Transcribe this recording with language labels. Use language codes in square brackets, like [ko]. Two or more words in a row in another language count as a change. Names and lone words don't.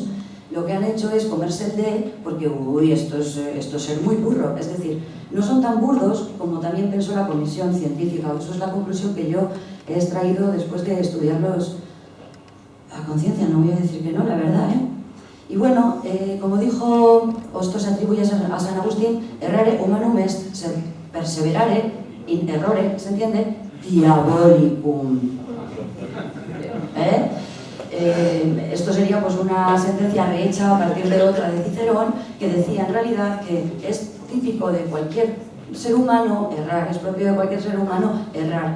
[es] Lo que han hecho es comerse el de, porque uy, esto es ser muy burro, es decir, no son tan burdos como también pensó la comisión científica. Eso es la conclusión que yo he extraído después de estudiarlos a conciencia, no voy a decir que no, la verdad, ¿eh? Y bueno, como dijo, o esto se atribuye a San Agustín, [la] errare humanum est, perseverare in errore, [es] ¿se entiende? Diabolicum. Esto sería pues una sentencia rehecha a partir de otra de Cicerón, que decía en realidad que es típico de cualquier ser humano errar, es propio de cualquier ser humano errar.